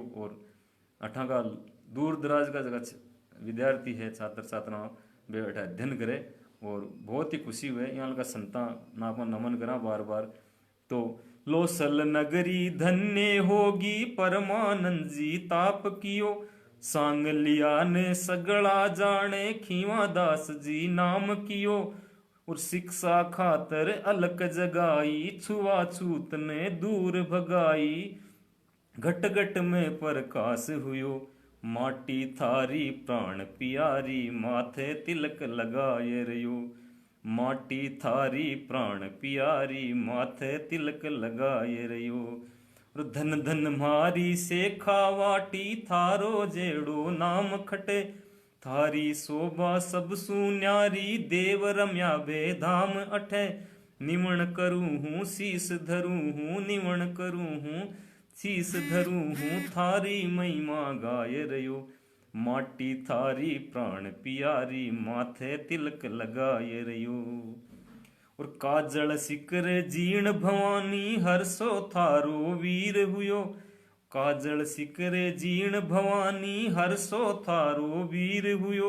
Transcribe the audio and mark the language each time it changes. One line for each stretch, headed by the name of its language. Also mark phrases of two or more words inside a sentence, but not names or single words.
Rajasthani: और अठा का दूर दराज का जगह विद्यार्थी है, छात्र छात्रा वे अठा अध्ययन करे, और बहुत ही खुशी हुए यहाँ का संता ना अपन नमन करा बार बार। तो लोसल नगरी धन्य होगी, परमानंद जी ताप कियो। सांगलिया ने सगड़ा जाने, खीवा दास जी नाम कियो। और शिक्षा खातर अलक जगाई, छुआछूत ने दूर भगाई। घट घट में प्रकाश हुयो, माटी थारी प्राण पियारी, माथे तिलक लगाए रयो। माटी थारी प्राण पियारी, माथे तिलक लगाए रयो। और धन धन मारी से खावाटी, थारो जेड़ो नाम खटे। थारी शोभा सब सुन्यारी, देव रम्या भेधाम अठे। निवण करूं हूँ शीस धरूं हूँ, निवण करूं हूँ शीस धरूं हूँ, थारी महिमा गाय रयो। माटी थारी प्राण पियारी, माथे तिलक लगाए रयो। और काजल सिकर जीण भवानी, हर्षो थारो वीर हुयो। काजल सिकरे जीण भवानी, हर्षो थारो वीर हुयो।